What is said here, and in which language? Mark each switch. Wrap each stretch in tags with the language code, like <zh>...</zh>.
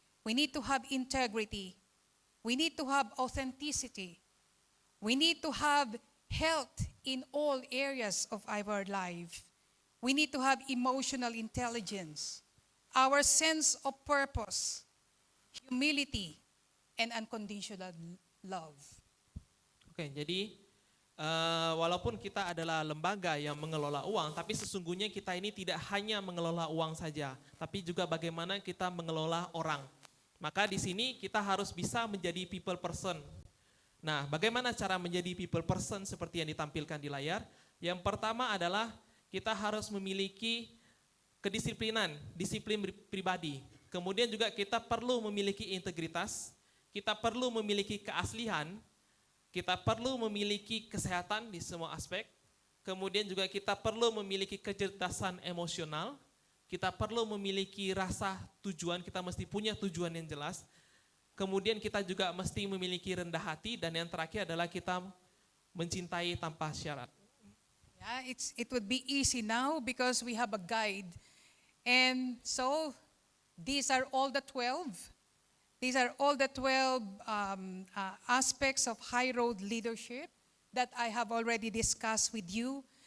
<en>We need to have integrity. We need to have authenticity. We need to have health in all areas of our life. We need to have emotional intelligence, our sense of purpose, humility, and unconditional love.</en> <id>Oke, jadi walaupun kita adalah lembaga yang mengelola uang, tapi sesungguhnya kita ini tidak hanya mengelola uang saja, tapi juga bagaimana kita mengelola orang. Maka di sini kita harus bisa menjadi people person. Nah, bagaimana cara menjadi people person seperti yang ditampilkan di layar? Yang pertama adalah kita harus memiliki kedisiplinan, disiplin pribadi. Kemudian juga kita perlu memiliki integritas, kita perlu memiliki keaslian, kita perlu memiliki kesehatan di semua aspek. Kemudian juga kita perlu memiliki kecerdasan emosional, kita perlu memiliki rasa tujuan, kita mesti punya tujuan yang jelas. Kemudian kita juga mesti memiliki rendah hati, dan yang terakhir adalah kita mencintai tanpa syarat.</id> <en>Yeah, it would be easy now because we have a guide. And so these are all the 12. These are all the 12 aspects of high road leadership that I have already discussed with you.</en>